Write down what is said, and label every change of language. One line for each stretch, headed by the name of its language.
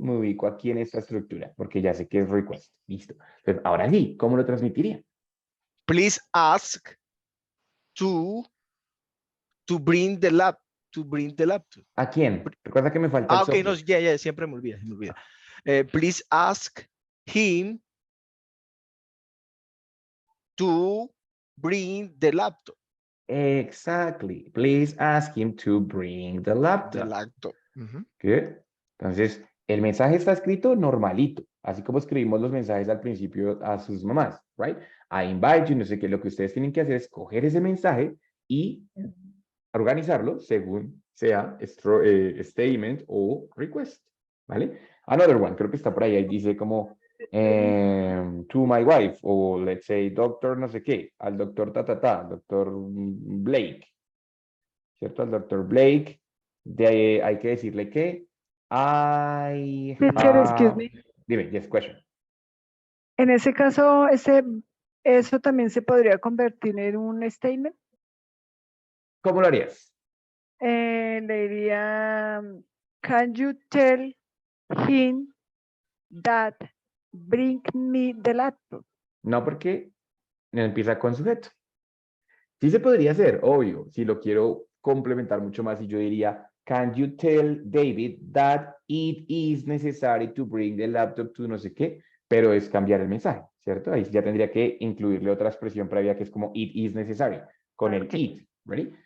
Spanish: me ubico aquí en esta estructura, porque ya sé que es request. Listo. Entonces, ahora sí, ¿cómo lo transmitiría?
English: Please ask to bring the laptop.
Spanish: ¿A quién? Recuerda que me falta el Ok, no, subject. ya, siempre me olvida.
English: Please ask him to bring the laptop. Exactly. Please ask him to bring the laptop. Ujú. Good.
Spanish: Entonces, el mensaje está escrito normalito, así como escribimos los mensajes al principio a sus mamás, right?
English: I invite you,
Spanish: no sé qué, lo que ustedes tienen que hacer es coger ese mensaje y organizarlo según sea statement o request, ¿vale?
English: Another one,
Spanish: creo que está por ahí dice como to my wife o
English: let's say
Spanish: doctor no sé qué, al doctor doctor Blake, ¿cierto? Al doctor Blake, hay que decirle que
English: Teacher, excuse me.
Spanish: Dime,
English: yes, question.
Spanish: En ese caso, eso también se podría convertir en un statement. ¿Cómo lo harías? Le diría,
English: can you tell him that bring me the laptop?
Spanish: No, porque no empieza con sujeto. Sí se podría hacer, obvio, si lo quiero complementar mucho más y yo diría,
English: can you tell David that it is necessary to bring the laptop to
Spanish: no sé qué, pero es cambiar el mensaje, ¿cierto? Ahí ya tendría que incluirle otra expresión previa que es como
English: it is necessary,
Spanish: con el it, ¿ready?